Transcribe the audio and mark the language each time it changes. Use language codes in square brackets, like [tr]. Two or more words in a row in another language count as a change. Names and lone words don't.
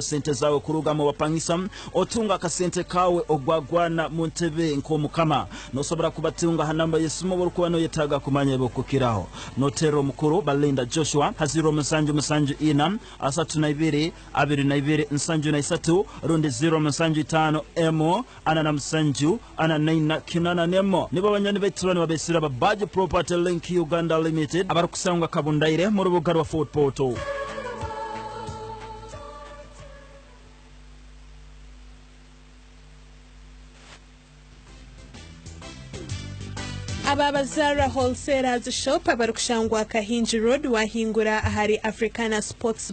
[ttj] sente zawe kuruga mu bapangisa otunga akasente kawe ogwagwana mu ntebe nk'omukama nosobora kubatunga hanamba yesimu borukuba no yetaga kumanya ebokukiraho notero mukuru Balinda Joshua haziro musanju ina asatu na ibiri abiri na ibiri nsanju na isatu rundi 0 emo ana na musanju ana naina kinana nemo nibo abanywanyi baitu bano babesira aba Badge Property Link Uganda Limited abarukusanga kabundaire mu rubuga rwa Fort Portal Ababa Zara Wholesalers Shop abarukushangwa Kahinji Road wahingura ahari Africana Sports